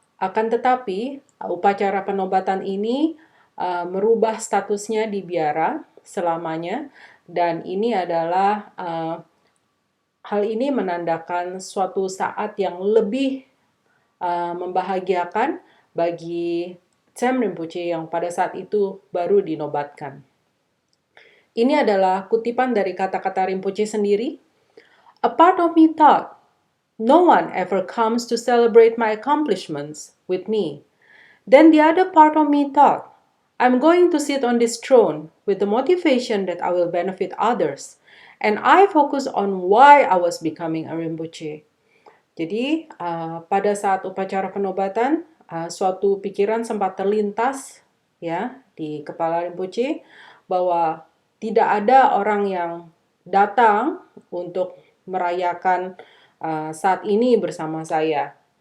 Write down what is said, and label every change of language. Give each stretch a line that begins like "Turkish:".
Indonesian: Akan tetapi, upacara penobatan ini merubah statusnya di biara selamanya, dan ini adalah hal ini menandakan suatu saat yang lebih membahagiakan bagi Cham Rinpoche yang pada saat itu baru dinobatkan. Ini adalah kutipan dari kata-kata Rinpoche sendiri.
English: A part of me thought, no one ever comes to celebrate my accomplishments with me. Then the other part of me thought, I'm going to sit on this throne with the motivation that I will benefit others. And I focus on why I was becoming a Rinpoche.
Indonesian: Jadi pada saat upacara penobatan, suatu pikiran sempat terlintas ya di kepala Rinpoche bahwa tidak ada orang yang datang untuk merayakan saat ini bersama saya.